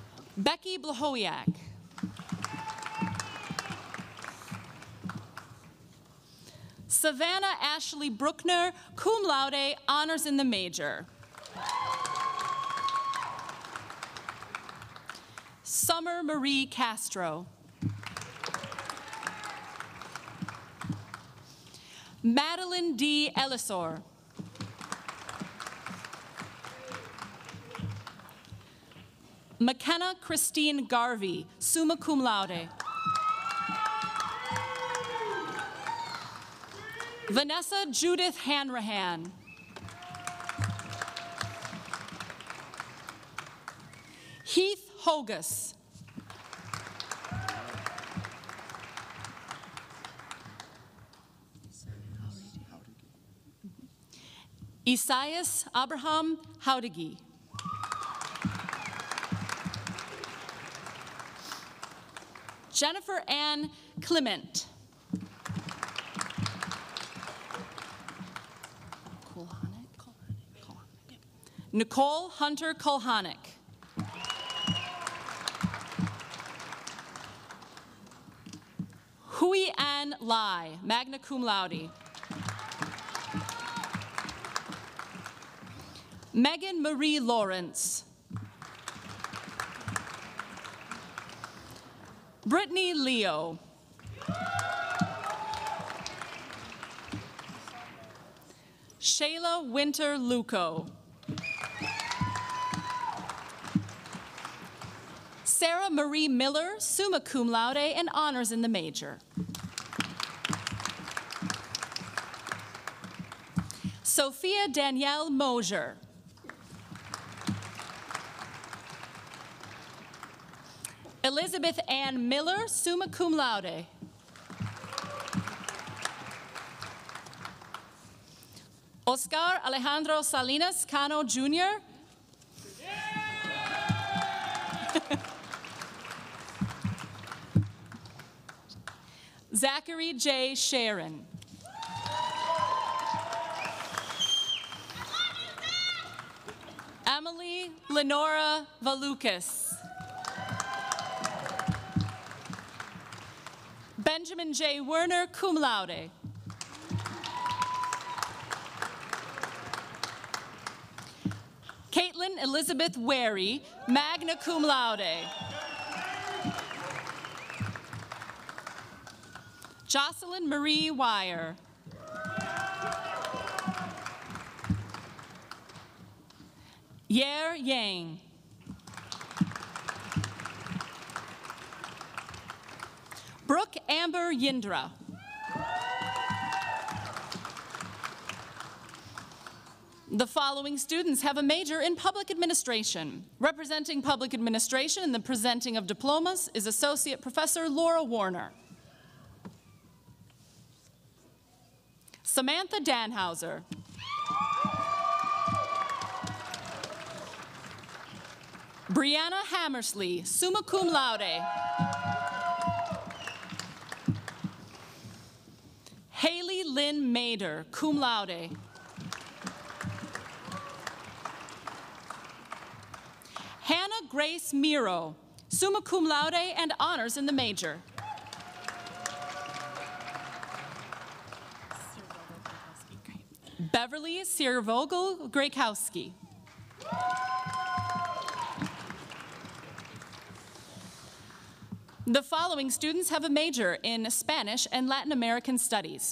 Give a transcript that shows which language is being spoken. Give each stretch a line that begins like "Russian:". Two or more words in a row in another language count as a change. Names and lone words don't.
English: Becky Blahowiak. Savannah Ashley Bruckner,
Latin: cum laude,
English: honors in the major. Summer Marie Castro. Madeline D. Ellisor. McKenna Christine Garvey,
Latin: summa cum laude.
English: Vanessa Judith Hanrahan. Heath Hogus. Isaias Abraham Haudegi. Jennifer Ann Clement. Nicole Hunter Kulhanek. Hui Ann Lai,
Latin: magna cum laude.
English: Megan Marie Lawrence. Brittany Leo. Shayla Winter Luco. Sarah Marie Miller,
Latin: summa cum laude,
English: and honors in the major. Sophia Danielle Mosier. Elizabeth Ann Miller,
Latin: summa cum laude.
English: Oscar Alejandro Salinas Cano, Jr. Zachary J. Sharon. Emily Lenora Valukas. Benjamin J.
Latin: Werner, cum laude.
English: Caitlin Elizabeth Wary,
Latin: magna cum laude.
English: Jocelyn Marie Wire. Yer Yang. Brooke Amber Yindra. The following students have a major in public administration. Representing public administration in the presenting of diplomas is Associate Professor Laura Warner. Samantha Danhauser. Brianna Hammersley,
Latin: summa cum laude.
English: Haley Lynn Mader,
Latin: cum laude.
English: Hannah Grace Miro,
Latin: summa cum laude
English: and honors in the major. Beverly Siervogel Grakowski. The following students have a major in Spanish and Latin American Studies.